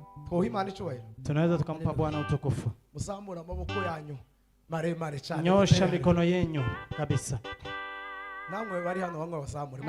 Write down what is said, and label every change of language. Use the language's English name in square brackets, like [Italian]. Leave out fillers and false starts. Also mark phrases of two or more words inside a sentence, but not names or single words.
[Kinyarwanda] Kohimana icyubahiro. [Swahili] Tunaweza tukampa Bwana utukufu. [Kinyarwanda] Muzamura amaboko yanyu maremare cyane. [Swahili] Nyosha mikono yenyu kabisa. [Kinyarwanda] Namwe bari hano bamwe bazamure.